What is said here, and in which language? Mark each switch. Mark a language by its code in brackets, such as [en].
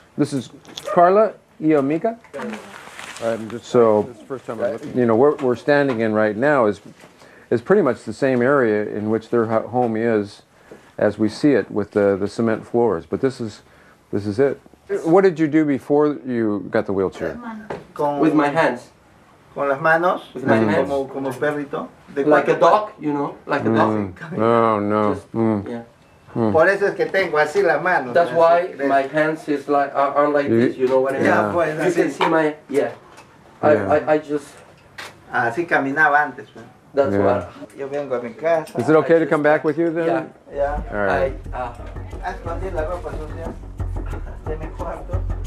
[en] This is Carla [es] y amiga. [en] So, you know, where we're standing in right now is pretty much the same area in which their home is, as we see it with the cement floors. But this is it. What did you do before you got the wheelchair? With my hands. [es] Con las manos. [en] With my hands. [es] Como perrito. [en] Like a dog, you know, like a dog. Oh no. Just, yeah. [es] Por eso es que tengo así las manos. [en] That's why my hands is like are like this. You know what I mean? Yeah. [es] Pues, [en] you can see my I just. [es] Así caminaba antes. [en] That's what. [es] Yo vengo a mi casa. [en] Is it okay to come back with you then? Yeah. Yeah. All right. [es] Escondí la ropa sucia de mi cuarto.